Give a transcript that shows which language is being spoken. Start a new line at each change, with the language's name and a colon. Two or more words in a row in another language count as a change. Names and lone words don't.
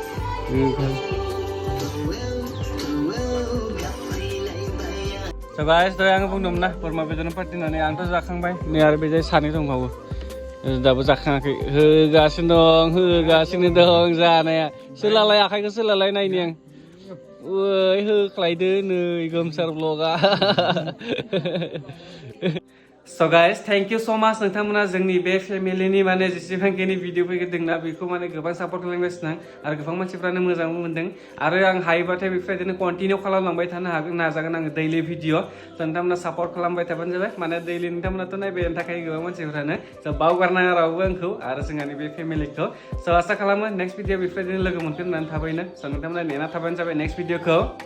English: So guys,
Bodo: दा आङो बुंदोंमोन ना बोरमा बेदरनि पार्टि होननानै आंथ' जाखांबाय नै आरो बे जाय सानै दंबावो दाबो जाखाङाखै होगासिनो दं जानाया सोलालाय आखाइखौ सोलालाय नायनि आं ओइ होख्लायदो नै गोमसार ब्लगा
English: So guys, thank you so much
Bodo: नोंथांमोना जोंनि बे फेमिलिनि माने जेसेबांखिनि भिडिअ फैदोंना बेखौ माने गोबां सापर्ट खालामगासिनो आं आरो गोबां मानसिफ्रानो मोजांबो मोनदों आरो आं हायोबाथाय बेफोरबायदिनो कन्टिनिउ खालामलांबाय थानो हागोन नाजागोन आङो दैलि भिडिअ नोंथांमोना सापर्ट खालामबाय थाबानो जाबाय माने दैलि नोंथांमोनाथ' नायबाय थाखाय गोबां मानसिफ्रानो स' बावगारनाङा रावबो आंखौ आरो जोंहानि बे फेमिलिखौ स' आसा खालामो
English: next video
Bodo: बेफोरबायदिनो लोगो मोनगोन होननानै थाबैनो स' नोंथांमोना नेना थाबानो जाबाय
English: next videoखौ